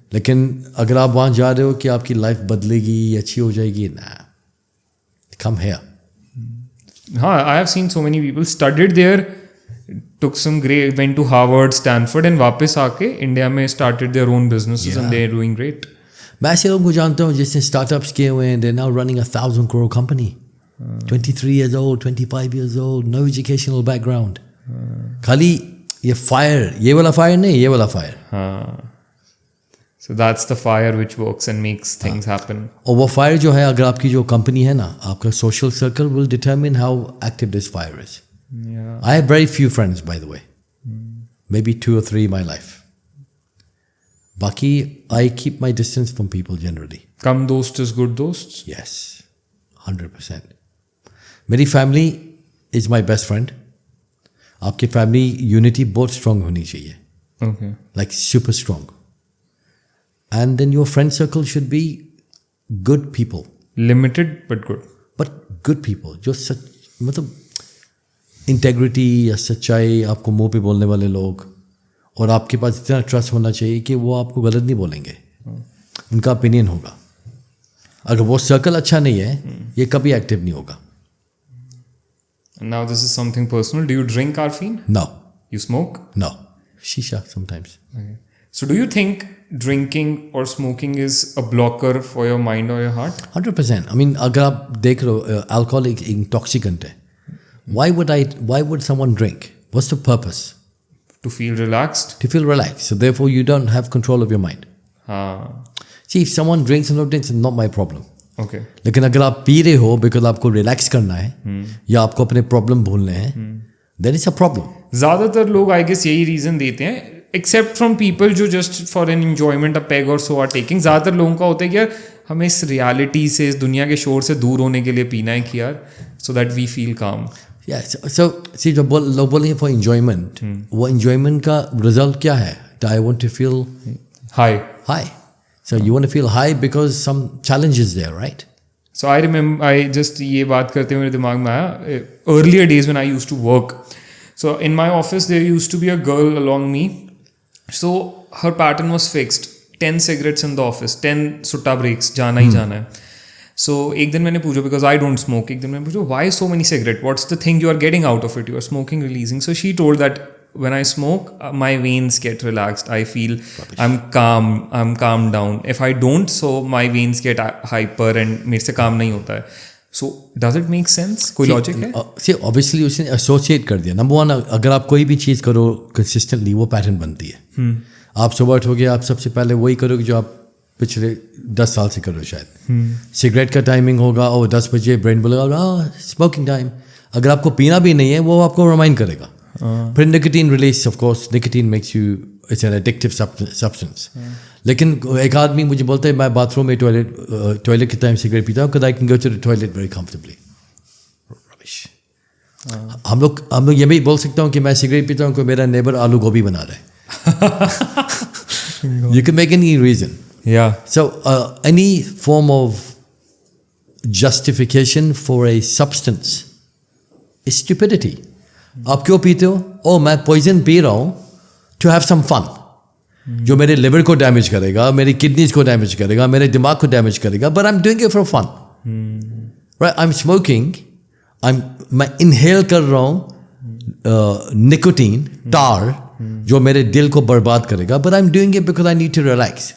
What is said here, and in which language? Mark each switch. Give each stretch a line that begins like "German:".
Urdu: لیکن اگر آپ وہاں جا رہے ہو کہ آپ کی لائف بدلے گی, اچھی ہو جائے گی, nah.
English: Come here. ہاں, I have seen so many people studied there, took some great, went to Harvard, Stanford, and
Urdu: واپس آ کے انڈیا میں
English: started their own businesses and they're doing great.
Urdu: میں ایسے لوگوں کو جانتا ہوں جس نے اسٹارٹ اپس کیے ہوئے ہیں.
English: they're now running 1,000 crore company. 23 years old, 25 years old, no educational background.
Urdu: خالی یہ فائر, یہ والا فائر نہیں, یہ والا fire.
English: So that's the fire which works and makes things happen.
Urdu: اور وہ فائر جو ہے, اگر آپ کی جو کمپنی ہے نا, آپ کا social circle
English: will determine how active this fire is. I have very few friends, by the way. Maybe 2 or 3 in my life. باقی I keep my distance from people generally.
Urdu: کم دوست is good دوست.
English: Yes, 100%. میری family is my best friend.
Urdu: آپ کی family unity بہت strong ہونی چاہیے.
English: Okay. Like super strong. And then your friend circle should be good people. Limited but good. But good people.
Urdu: جو مطلب انٹیگریٹی یا سچائی, آپ کو منہ پہ بولنے والے لوگ, اور آپ کے پاس اتنا ٹرسٹ ہونا چاہیے کہ وہ آپ کو غلط نہیں بولیں گے, ان کا اوپینین ہوگا. اگر وہ سرکل اچھا نہیں ہے یہ کبھی ایکٹیو نہیں ہوگا.
English: Now this is something personal. Do you drink caffeine? No. You smoke? No. Shisha sometimes. Okay. So do you think drinking or smoking is a blocker for your mind or your heart? 100%.
Urdu: I mean, اگر آپ دیکھ رہے ہو alcohol ایک intoxicant ہے.
English: Why would someone drink? What's the purpose? To feel relaxed? To feel relaxed. So therefore you don't have control of your mind. See, if someone drinks or not drinks, it's not my problem. Okay.
Urdu: لیکن اگر آپ پی رہے ہو because آپ کو relax کرنا ہے یا آپ کو اپنے پرابلم بھولنے ہیں,
English: Then it's a problem.
Urdu: زیادہ تر لوگ آئی گیس یہی ریزن دیتے ہیں, ایکسیپٹ فرام پیپل جو جسٹ فار این انجوائمنٹ اے پیگ اور سو آر ٹیکنگ. زیادہ تر لوگوں کا ہوتا ہے کہ یار ہمیں اس ریالٹی سے, اس دنیا کے شور سے دور ہونے کے لیے پینا ہے کہ یار سو دیٹ وی فیل کام. سو سی جو لوگ بولیں گے فار انجوائمنٹ, وہ انجوائمنٹ کا رزلٹ کیا ہے؟
English: I want to feel high. So you want to feel high because some challenge is there, right? So I remember, I just
Urdu: یہ بات کرتے ہوئے میرے دماغ میں آیا,
English: earlier days when I used to work. So in my office there used to be a girl along me. So her pattern was fixed. 10 cigarettes in the office, 10 sutta breaks,
Urdu: جانا ہی جانا ہے.
English: So
Urdu: ایک دن میں نے پوچھا,
English: because I don't smoke, ایک دن میں نے پوچھا why so many cigarettes? What's the thing you are getting out of it? You are smoking, releasing. So she told that when I smoke, my veins get relaxed. I feel I'm calmed down. If I don't, so my veins get hyper and
Urdu: میرے سے کام نہیں ہوتا ہے.
English: So does it make sense?
Urdu: کوئی logic ہے؟ See, obviously اس نے associate کر دیا. نمبر ون, اگر آپ کوئی بھی چیز کرو کنسسٹنٹلی وہ پیٹرن بنتی ہے. آپ صبح اٹھو گے, آپ سب سے پہلے وہی کرو گے جو آپ پچھلے 10 سال سے کرو شاید. سگریٹ کا ٹائمنگ ہوگا اور 10 بجے برین بولے گا اسموکنگ ٹائم. اگر آپ کو پینا بھی نہیں ہے وہ آپ کو ریمائنڈ کرے گا. پھر nicotine release,
English: Of course nicotine makes you, it's an addictive substance.
Urdu: لیکن ایک آدمی مجھے بولتا ہے میں باتھ روم میں ٹوائلٹ کے ٹائم سگریٹ پیتا ہوں
English: because I can go to the toilet very comfortably. Rubbish.
Urdu: ہم لوگ یہ بھی بول سکتا ہوں کہ میں سگریٹ پیتا ہوں کہ میرا نیبر آلو گوبھی بنا رہا ہے.
English: You can make any reason. Yeah. So any form of justification for a substance is stupidity.
Urdu: آپ کیوں پیتے ہو؟ میں پوائزن پی رہا ہوں
English: to have some fun,
Urdu: جو میرے لیور کو ڈیمیج کرے گا, میری کڈنیز کو ڈیمیج کرے گا, میرے دماغ کو ڈیمیج کرے گا,
English: But I am doing it for fun. Right, I am smoking,
Urdu: میں انہیل کر رہا ہوں نکوٹین ٹار جو میرے دل کو برباد کرے گا,
English: But I am doing it because I need to relax.